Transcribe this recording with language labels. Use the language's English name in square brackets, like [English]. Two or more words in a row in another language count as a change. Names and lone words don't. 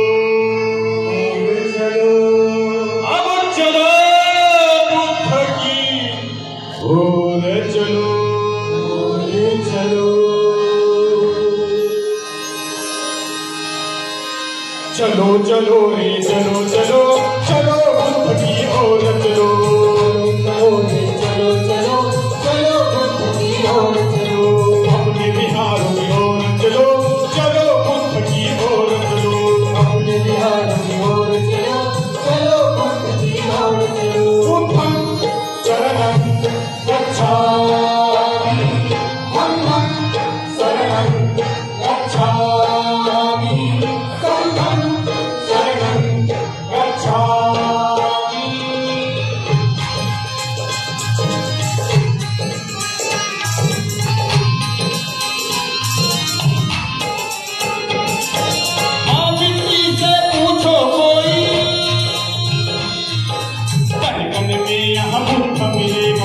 [Hindi] अब चलो मुख की ओर चलो, चलो चलो रे चलो चलो, चलो बुद्ध की ओर चलो, चलो बुद्ध की ओर चलो, अपने बिहार की ओर चलो, चलो बुद्ध की ओर चलो, अपने बिहार की ओर चलो, चलो बुद्ध की ओर चलो। [Pali] बुद्धं शरणं गच्छामि, धम्मं शरणं गच्छामि, संघं शरणं गच्छामि। [Hindi] हाँ, मिट्टी से पूछो कोई, कण-कण में यहाँ बुद्ध मिलेगा,